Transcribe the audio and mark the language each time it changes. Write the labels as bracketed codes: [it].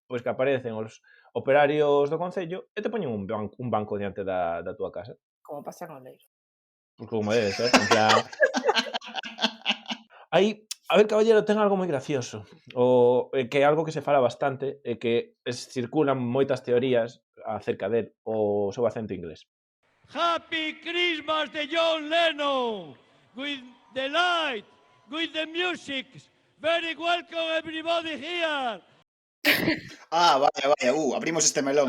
[gl] Pois que aparecen os operarios do concello e te poñen un banco diante da túa casa. Como pasa en Oleiro. Pois como debe ser, en plan... Aí, Abel Caballero ten algo moi gracioso, que é algo que se fala bastante e que circulan moitas teorías acerca del, o seu acento inglés. [en] Happy Christmas de John Lennon, with the light, with the music. Very welcome everybody here. [gl] Ah, vaya, abrimos este melón.